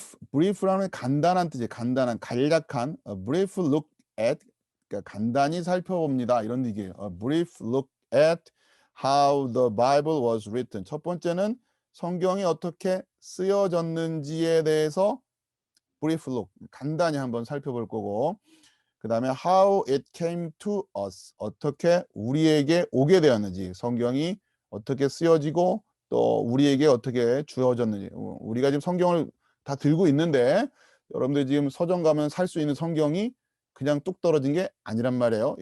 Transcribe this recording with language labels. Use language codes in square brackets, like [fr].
[ko] brief라는 간단한 뜻이에요. 간략한 [en] a brief look at [ko] 그러니까 간단히 살펴봅니다. 이런 얘기예요. [en] A brief look at how the Bible was written. [ko] 첫 번째는 성경이 어떻게 쓰여졌는지에 대해서 brief look 간단히 한번 살펴볼 거고 그다음에 [en] how it came to us. [ko] 어떻게 우리에게 오게 되었는지 성경이 어떻게 쓰여지고 또 우리에게 어떻게 주어졌는지 우리가 지금 성경을 다 들고 있는데 여러분들 지금 서점 가면 살 수 있는 성경이 그냥 뚝 떨어진 게 아니란 말이에요.